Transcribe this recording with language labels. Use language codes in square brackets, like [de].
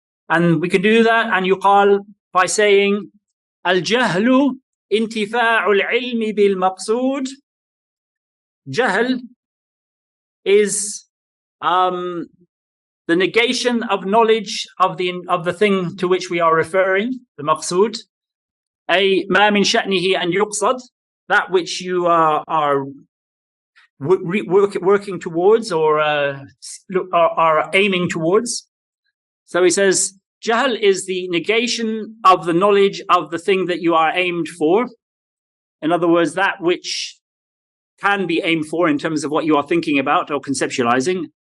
[en] And we can do that, and يُقال, by saying, [ar] الْجَهْلُ انْتِفَاعُ الْعِلْمِ بِالْمَقْصُودِ. [en] Jahl is the negation of knowledge of the thing to which we are referring, the maqsood. [ar] أي ما من شأنه أن يقصد, [en] that which you are working towards or are aiming towards. So he says, Jahl is the negation of the knowledge of the thing that you are aimed for. In other words, that which can be aimed for in terms of what you are thinking about or conceptualizing.